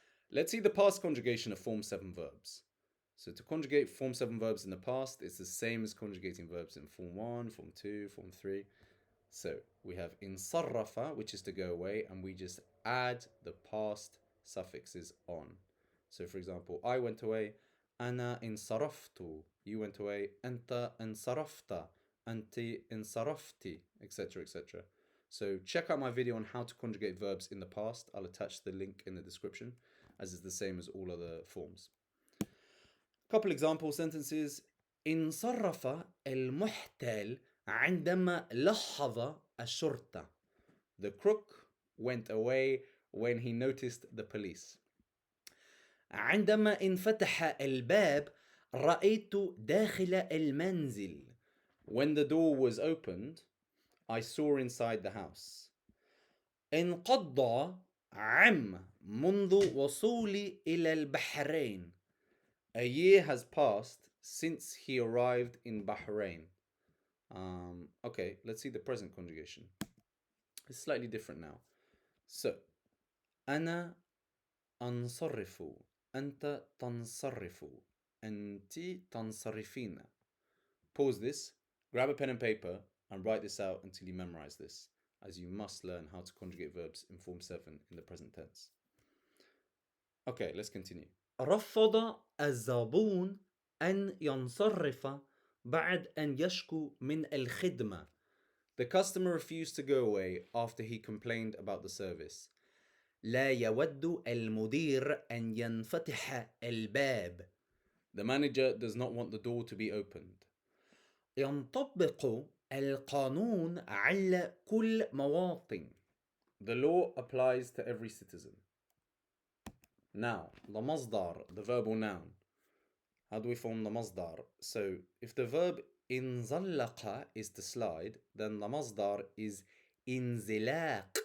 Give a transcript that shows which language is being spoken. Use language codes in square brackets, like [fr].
[en] Let's see the past conjugation of Form 7 verbs. So to conjugate Form 7 verbs in the past, it's the same as conjugating verbs in Form 1, Form 2, Form 3. So we have insarrafa, which is to go away, and we just add the past suffixes on. So for example, I went away, [ar] أنا انصرفت. [en] You went away, [ar] أنت انصرفت. أنت انصرفتي, etc. [en] etc. So check out my video on how to conjugate verbs in the past. I'll attach the link in the description, as is the same as all other forms. Couple example sentences. [ar] انصرف المحتال عندما لحظ الشرطة. [en] The crook went away when he noticed the police. [ar] عندما انفتح الباب رأيت داخل المنزل. [en] When the door was opened, I saw inside the house. [ar] انقضى عام منذ وصولي إلى البحرين. [en] A year has passed since he arrived in Bahrain. Okay, let's see the present conjugation. It's slightly different now. [ar] So, أنا أنصرف, أنت تنصرف, أنت تنصرفين. [en] Pause this, grab a pen and paper, and write this out until you memorize this, as you must learn how to conjugate verbs in Form 7 in the present tense. Okay, let's continue. [ar] رفض الزبون أن ينصرف بعد أن يشكو من الخدمة. [en] The customer refused to go away after he complained about the service. [ar] لا يود المدير أن ينفتح الباب. [en] The manager does not want the door to be opened. [ar] ينطبق القانون على كل مواطن. [en] The law applies to every citizen. Now, the masdar, the verbal noun. How do we form the masdar? So, if the verb inzallaqa is to slide, then the masdar is inzilaq.